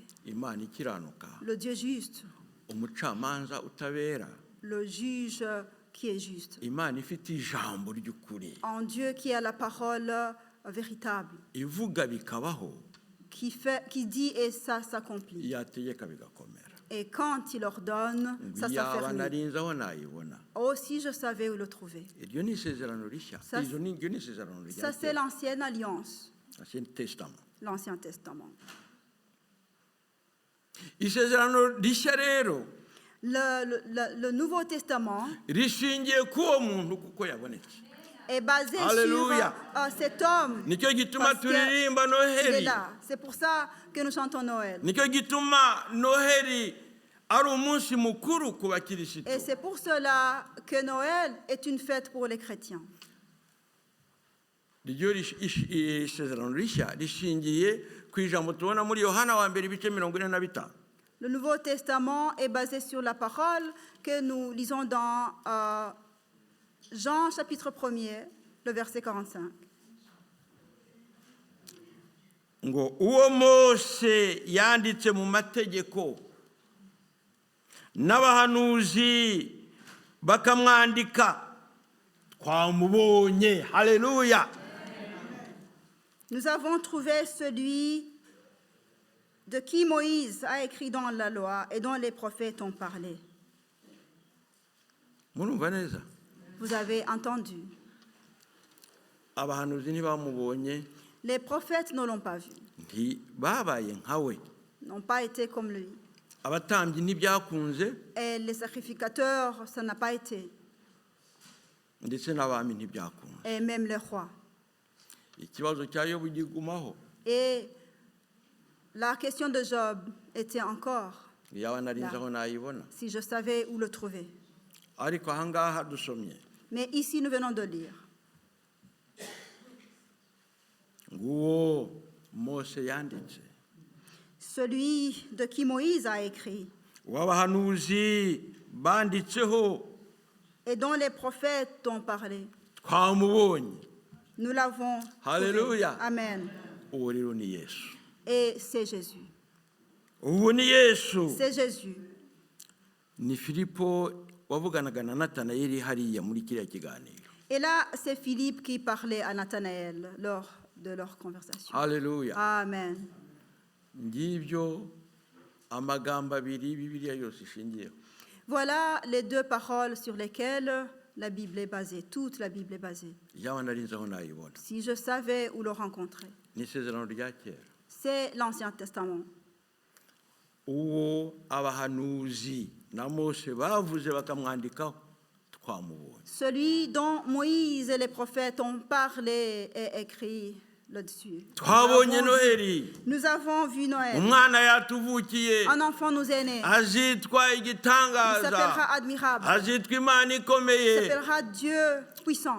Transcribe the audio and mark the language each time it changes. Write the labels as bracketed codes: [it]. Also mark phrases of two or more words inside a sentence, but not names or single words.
[fr] Le Dieu juste. Le juge qui est juste. Un Dieu qui a la parole véritable. Qui dit et ça s'accomplit. Et quand il ordonne, ça [rw] yaba [fr] s'affermit. [rw] narinze aho nayibona. [fr] Oh, si je savais où le trouver. [rw] Iryo ni isezerano rishya. [fr] Ça, [rw] Iryo ni isezerano rya [fr] Ça, c'est [rw] kera. [fr] l'ancienne alliance, Ancien Testament. l'Ancien Testament. [rw] Isezerano rishya rero [fr] Le Nouveau Testament [rw] rishingiye k'uwo muntu kuko yabonetse. [fr] est basé Alléluia. sur cet homme. [rw] Nicyo gituma [fr] Parce que [rw] turirimba [fr] il est [rw] Noheli. [fr] là. C'est pour ça que nous chantons Noël. [rw] Nicyo gituma Noheli ari umunsi mukuru ku bakirisitu. [fr] Et c'est pour cela que Noël est une fête pour les chrétiens. [rw] Iryo isezerano rishya rishingiye ku ijambo tubona muri Yohana wa mbere ibice 45. [fr] Le Nouveau Testament est basé sur la parole que nous lisons dans Jean chapitre 1er, le verset 45. [rw] Ngo uwo Mose yanditse mu mategeko n'abahanuzi bakamwandika twamubonye. Haleluya. [fr] Nous avons trouvé celui de qui Moïse a écrit dans la loi et dont les prophètes ont parlé. [rw] Murumva neza? [fr] Vous avez entendu. [rw] Abahanuzi ntibamubonye, [fr] Les prophètes ne l'ont pas vu, [rw] ntibabaye nkawe. [fr] n'ont pas été comme lui. [rw] Abatambyi ntibyakunze, [fr] Et les sacrificateurs, ça n'a pas été. [rw] ndetse n'abami ntibyakunze. [fr] Et même les rois. [rw] Ikibazo cya Yobu gigumaho. [fr] Et la question de Job était encore, [rw] Yaba narinze aho nayibona. [fr] si je savais où le trouver. [rw] Ariko ahangaha dusomye [fr] Mais ici, nous venons de lire. [rw] nguwo Mose yanditse, [fr] Celui de qui Moïse a écrit [rw] w'abahanuzi banditseho [fr] et dont les prophètes ont parlé. [rw] twamubonye. [fr] Nous l'avons trouvé. Alléluia. Amen. [rw] Uwo rero ni Yesu. [fr] Et c'est Jésus. [rw] Uwo ni Yesu. [fr] C'est Jésus. [rw] Ni Filipo wavuganaga na Natanayeli hariya muri kiriya kiganiro. [fr] Et là, c'est Philippe qui parlait à Nathanaël lors de leur conversation. [rw] Haleluya. Amen. Ngibyo amagambo abiri Bibiliya yose ishingiyeho. [fr] Voilà les deux paroles sur lesquelles la Bible est basée. Toute la Bible est basée. [rw] Yaba narinze aho nayibona. [fr] Si je savais où le rencontrer. [rw] Ni isezerano rya kera. [fr] C'est l'Ancien Testament. [rw] Uwo abahanuzi na Mose bavuze bakamwandikaho twamubonye. [fr] Celui dont Moïse et les prophètes ont parlé et écrit là-dessus. [rw] Twabonye Noheli. [fr] Nous avons vu Noël. [rw] Umwana yatuvukiye. [fr] Un enfant nous est né. [rw] Azitwa [fr] Il [rw] igitangaza. [fr] s'appellera admirable. [rw] Azitwa Imana [fr] Il [rw] ikomeye. [fr] s'appellera Dieu puissant.